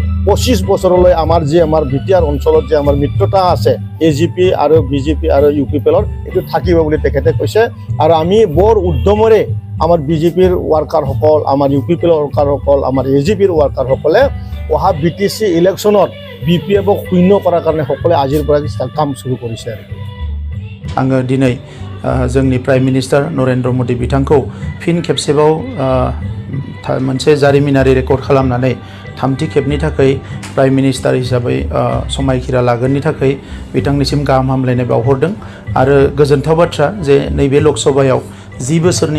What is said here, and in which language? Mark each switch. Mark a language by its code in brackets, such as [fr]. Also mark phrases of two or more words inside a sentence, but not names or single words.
[as] 25 বছৰলৈ আমাৰ BTR অঞ্চলত যে আমাৰ মিত্ৰতা আছে AGP আৰু BJP আৰু UPPLৰ এইটো থাকিব বুলি তেখেতে কৈছে আৰু আমি বৰ উদ্যমৰে আমাৰ BJPৰ ৱাৰ্কাৰসকল আমাৰ UPPLৰ ৱাৰ্কাৰসকল আমাৰ AGPৰ ৱাৰ্কাৰসকলে অহা BTC ইলেকশ্যনত BPFক শূন্য কৰাৰ কাৰণে সকলোৱে আজিৰ পৰা কাম শুরু কৰিছে [brx] आङो दिनै जोंनि [en] prime minister [brx] नरेन्द्र मोदी बिथांखौ फिन खेबसेबाव मोनसे जारिमिनारि रेकर्ड खालामनानै थामथि खेबनि थाखाय [en] prime minister [brx] हिसाबै समायखिरा लागोननि थाखाय बिथांनिसिम गाहाम हामलायनाय बावहरदों आरो गोजोनथाव बाथ्रा जे नैबे लकसभायाव 10 बोसोरनि